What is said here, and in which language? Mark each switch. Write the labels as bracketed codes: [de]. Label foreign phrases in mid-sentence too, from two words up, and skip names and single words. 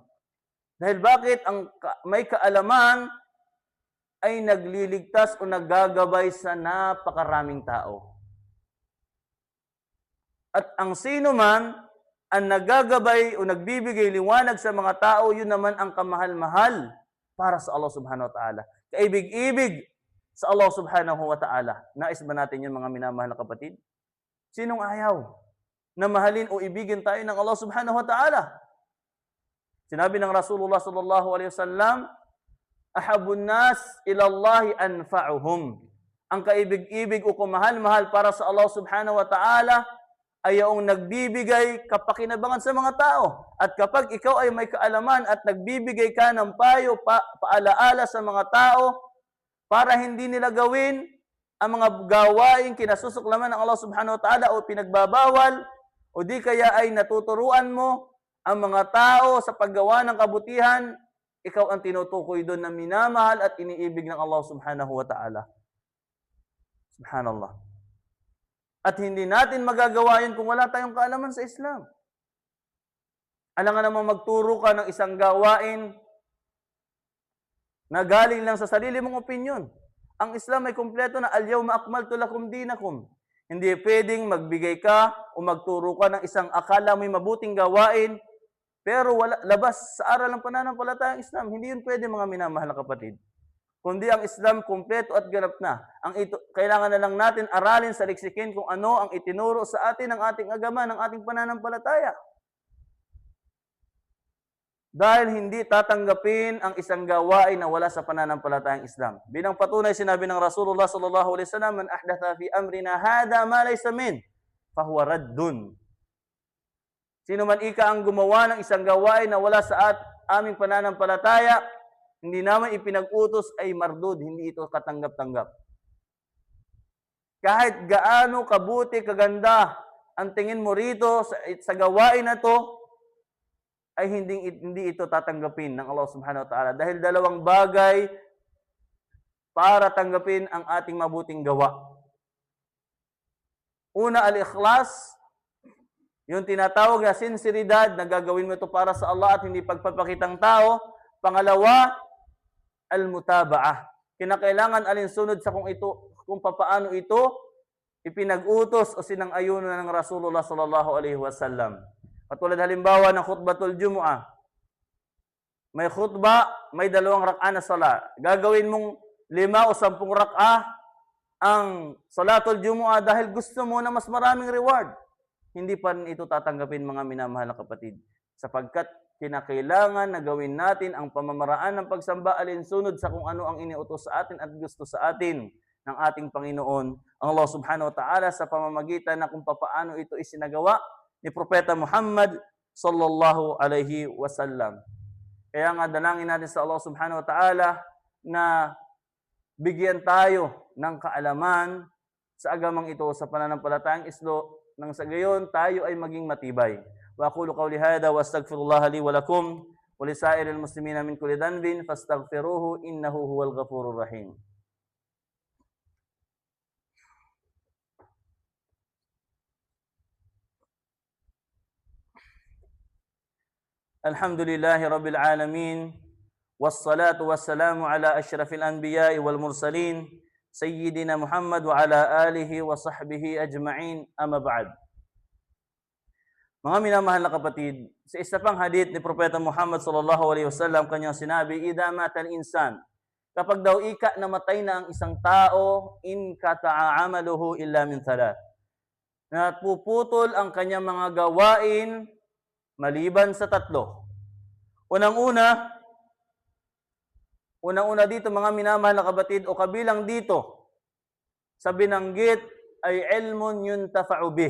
[tl] Dahil bakit ang may kaalaman ay nagliligtas o naggagabay sa napakaraming tao. At ang sino man ang nagagabay o nagbibigay liwanag sa mga tao, yun naman ang kamahal-mahal para sa Allah [ar] سبحانه وتعالى. [tl] Kaibig-ibig sa Allah [ar] سبحانه وتعالى. [tl] Nais ba natin yun, mga minamahal na kapatid? Sinong ayaw na mahalin o ibigin tayo ng Allah [ar] سبحانه وتعالى? [tl] Sinabi ng Rasulullah [ar] صلى الله عليه وسلم, أحب الناس إلى الله أنفعهم. [tl] Ang kaibig-ibig o kumahal-mahal para sa Allah [ar] سبحانه وتعالى [tl] ay yung nagbibigay kapakinabangan sa mga tao. At kapag ikaw ay may kaalaman at nagbibigay ka ng payo, paalaala sa mga tao para hindi nila gawin ang mga gawain kinasusuklaman ng Allah [ar] سبحانه وتعالى [tl] o pinagbabawal, o di kaya ay natuturuan mo ang mga tao sa paggawa ng kabutihan, ikaw ang tinutukoy doon na minamahal at iniibig ng Allah [ar] سبحانه وتعالى. [tl] Subhanallah. At hindi natin magagawa yun kung wala tayong kaalaman sa Islam. Alam nga naman magturo ka ng isang gawain na galing lang sa sarili mong opinyon. Ang Islam ay kumpleto na [ar] اليوم أكملت لكم دينكم. [tl] Hindi pwedeng magbigay ka o magturo ka ng isang akala mo'y mabuting gawain, pero labas sa aral ng pananampalatayang Islam. Hindi yun pwede, mga minamahal na kapatid. Kundi ang Islam kumpleto at ganap na. Kailangan na lang natin aralin sa liksikin kung ano ang itinuro sa atin ng ating agama, ng ating pananampalataya. Dahil hindi tatanggapin ang isang gawain na wala sa pananampalatayang Islam. Bilang patunay, sinabi ng Rasulullah [ar] صلى الله عليه وسلم, من أحدث في أمرنا هذا ما ليس من، فهو رد. [tl] Sino man ika ang gumawa ng isang gawain na wala sa aming pananampalataya, hindi naman ipinag-utos, ay mardud, hindi ito katanggap-tanggap. Kahit gaano kabuti, kaganda ang tingin mo rito sa gawain na to, ay hindi ito tatanggapin ng Allah [ar] سبحانه وتعالى. [tl] Dahil dalawang bagay para tanggapin ang ating mabuting gawa. Una, al-ikhlas, yung tinatawag na sinseridad, na gagawin mo ito para sa Allah at hindi pagpapakitang tao. Pangalawa, al-mutaba'ah. Kinakailangan alinsunod sa kung papaano ito ipinag-utos o sinang-ayunan ng Rasulullah [ar] صلى الله عليه وسلم. [tl] Katulad halimbawa ng [ar] خطبة الجمعة. [tl] May khutba, may 2 rak'a na sala. Gagawin mong 5 o 10 rak'a ang [ar] صلاة الجمعة [tl] dahil gusto mo na mas maraming reward. Hindi pa rin ito tatanggapin, mga minamahal na kapatid. Sapagkat kinakailangan na gawin natin ang pamamaraan ng pagsamba alinsunod sa kung ano ang iniutos sa atin at gusto sa atin ng ating Panginoon, ang Allah [ar] سبحانه وتعالى, [tl] sa pamamagitan na kung paano ito isinagawa ni Propeta Muhammad [ar] صلى الله عليه وسلم. [tl] Kaya nga dalangin natin sa Allah [ar] سبحانه وتعالى [tl] na bigyan tayo ng kaalaman sa agamang ito sa pananampalatayang Islo, nang sa gayon tayo ay maging matibay. [ar] وأقول قولي هذا وأستغفر الله لي ولكم ولسائر المسلمين من كل ذنب فاستغفروه إنه هو الغفور الرحيم. الحمد لله رب العالمين، والصلاة والسلام على أشرف الأنبياء والمرسلين، سيدنا محمد وعلى آله وصحبه أجمعين، أما بعد. [tl] Mga minamahal na kapatid, sa isa pang hadith ni Propeta Muhammad [ar] صلى الله عليه وسلم, [tl] kanyang sinabi, [ar] إذا مات الإنسان, [tl] kapag daw ika namatay na ang isang tao, [ar] انقطع عمله إلا من ثلاث, [tl] na puputol ang kanyang mga gawain maliban sa 3. Unang-una dito, mga minamahal na kapatid, o kabilang dito sa binanggit ay [ar] علم ينتفع به.